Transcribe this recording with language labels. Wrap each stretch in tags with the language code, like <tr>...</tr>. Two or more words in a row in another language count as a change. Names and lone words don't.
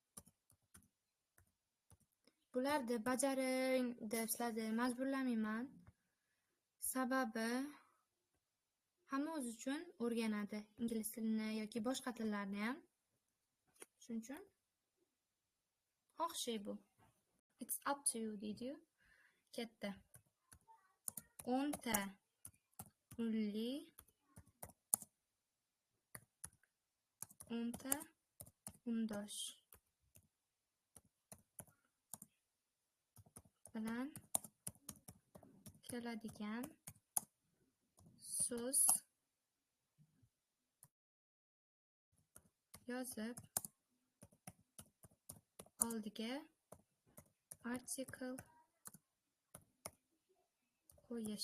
<uz>Bularni bajaring deb sizlarni majburlamayman. Sababi hamma o'zi uchun o'rganadi ingliz tilini yoki boshqa tillarni ham. Shuning uchun xohish bu.</uz> <en>It's up to you</en> <uz>deydi-yu. Katta. 10 ta unli 10 ta undosh bilan keladigan so'z yozib oldiga article qo'yish.</uz>